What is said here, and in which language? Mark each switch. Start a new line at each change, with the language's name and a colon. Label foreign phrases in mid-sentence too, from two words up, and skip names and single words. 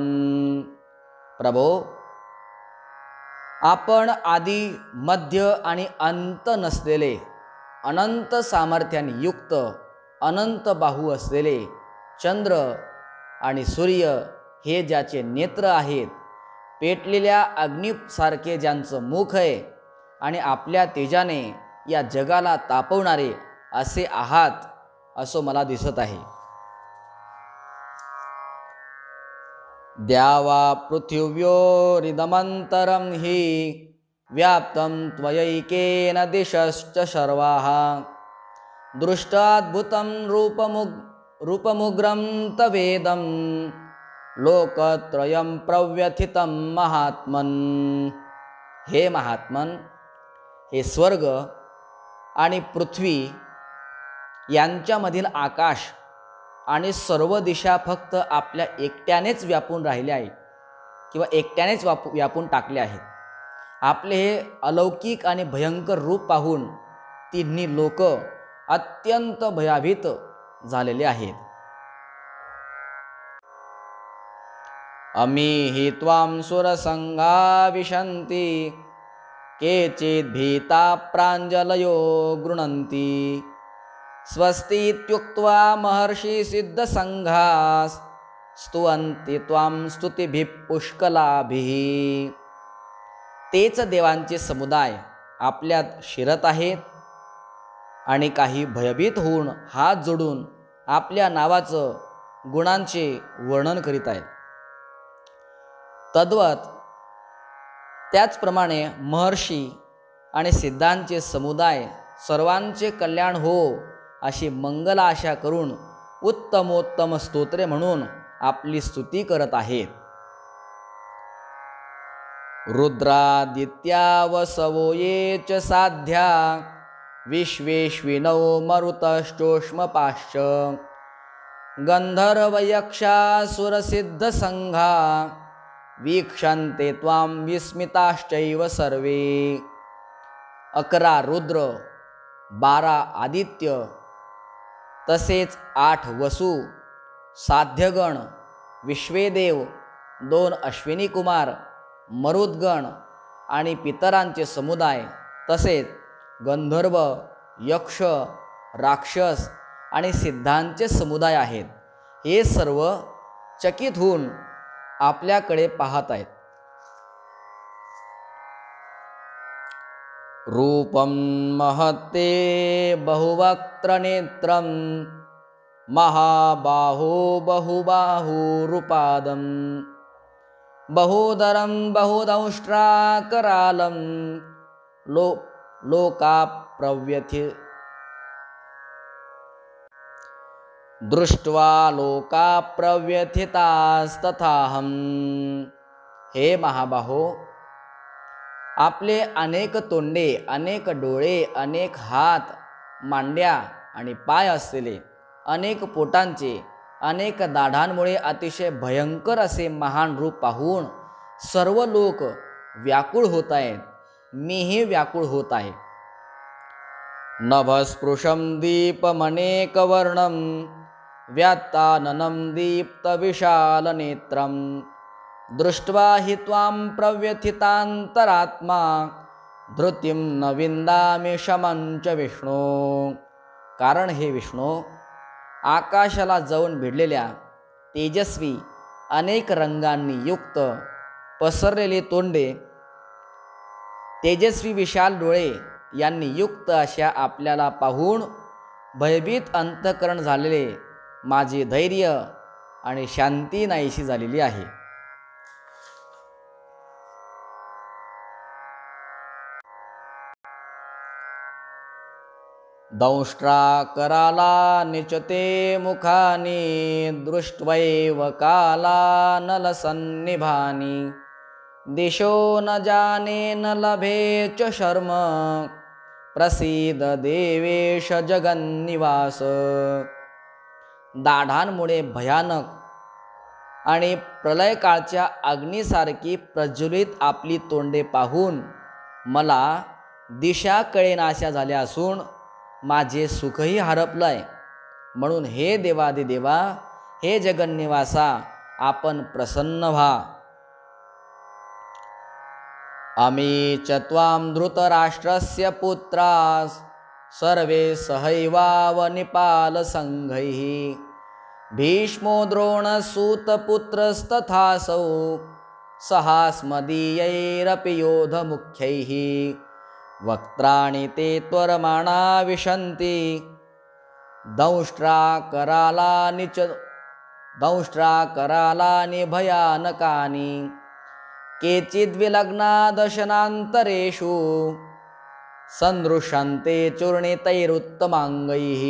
Marathi: प्रभो, आपण आदी मध्य आणि अंत नसलेले, अनंत सामर्थ्याने युक्त, अनंत बाहू असलेले चंद्र आणि सूर्य हे ज्याचे नेत्र आहेत, पेटलेल्या अग्नीसारखे ज्यांचं मुख आहे आणि आपल्या तेजाने या जगाला तापवणारे असे आहात, असं मला दिसत आहे.
Sanskrit: द्यावा पृथिव्योरिदमंतरं हि व्याप्तं त्वयैकेन दिशश्च सर्वाः. दृष्टाद्भुतं रूपमुग्रं तवेदं लोकत्रयं प्रव्यथितं महात्मन्.
Marathi: हे महात्मन, हे स्वर्ग आणि पृथ्वी यांच्यामधील आकाश आणि सर्व दिशा फक्त आपल्या एकट्यानेच व्यापून राहिले आहे किंवा एकट्यानेच व्यापून टाकले आहेत. आपले हे अलौकिक आणि भयंकर रूप पाहून तिन्ही लोक अत्यंत भयभीत झालेले आहेत.
Sanskrit: अमीहि त्वां सुरसंगा विशन्ति केचित् भीता प्राञ्जलयो गृह्णन्ति. स्वस्तीत्युक्त्वा महर्षि सिद्धसंघाः स्तुवन्ति त्वां स्तुतिभिः पुष्कलाभिः.
Marathi: तेच देवांचे समुदाय आपल्यात शिरत आहेत आणि काही भयभीत होऊन हात जोडून आपल्या नावाचं गुणांचे वर्णन करीत आहेत. तद्वत त्याचप्रमाणे महर्षी आणि सिद्धांचे समुदाय सर्वांचे कल्याण हो अशी मंगल आशा करून उत्तमोत्तम स्तोत्रे म्हणून आपली स्तुती करत आहेत.
Sanskrit: रुद्रादित्या वसवो ये च साध्या विश्वेश्विनौ मरुतश्चोष्मपाश्च. गंधर्वयक्षासुरसिद्धसंघा वीक्षन्ते त्वां विस्मिताश्चैव सर्वे.
Marathi: 11 रुद्र, 12 आदित्य, तसेच 8 वसु, साध्यगण, विश्वेदेव, 2 अश्विनी कुमार, मरुद्गण आणि पितरांचे समुदाय, तसेच गंधर्व, यक्ष, राक्षस आणि सिद्धांचे समुदाय आहेत. हे सर्व चकित होऊन आपल्याकडे पाहत आहेत.
Sanskrit: रूपं महत्ते बहुवक्त्रनेत्रं महाबाहो बहुबाहुरुपादं बहुदरं बहुदंष्ट्राकरालं लोकाप्रव्यथि दृष्ट्वा लोकाप्रव्यथितास्तथाहं.
Marathi: हे महाबाहो, आपले अनेक तोंडे, अनेक डोळे, अनेक हात, मांड्या आणि पाय असलेले, अनेक पोटांचे, अनेक दाढांमुळे अतिशय भयंकर असे महान रूप पाहून सर्व लोक व्याकुळ होत आहेत. मीही व्याकुळ होत आहे.
Sanskrit: नभस्पृशं दीपमनेकवर्णं व्यात्ताननं दीप्तविशालनेत्रं दृष्ट्वा हि त्वां प्रव्यथितान्तरात्मा धृतिं न विन्दामि शमं च विष्णो.
Marathi: कारण हे विष्णू, आकाशाला जाऊन भिडलेल्या तेजस्वी अनेक रंगांनी युक्त पसरलेली तोंडे, तेजस्वी विशाल डोळे यांनी युक्त अशा आपल्याला पाहून भयभीत अंतःकरण झालेले माझे धैर्य आणि शांती नाहीशी झालेली आहे.
Sanskrit: दंष्ट्राकराला निचते मुखानि दृष्ट्वैव कालानलसन्निभानि दिशो न जाने न लभे च शर्म प्रसीद देवेश जगन्निवास.
Marathi: दाढांमुळे भयानक आणि प्रलयकाळच्या अग्नीसारखी प्रज्वलित आपली तोंडे पाहून मला दिशा कळेनाशा झाल्या असून माझे सुखही हरपलंय. म्हणून हे देवादिदेवा, हे जगन्निवासा आपण प्रसन्न व्हा.
Sanskrit: अमी च त्वां धृतराष्ट्रस्य पुत्रास सर्वे सहैवावनिपालसङ्घैः भीष्मो द्रोणसूतपुत्रस्तथासौ सहास्मदीयैरपि योधमुख्यैः वक्त्राणि ते त्वरमाणा विशन्ति दंष्ट्राकरालानि भयानकानि केचिद्विलग्ना दशनान्तरेषु संदृश्यन्ते चूर्णितैरुत्तमांगैः.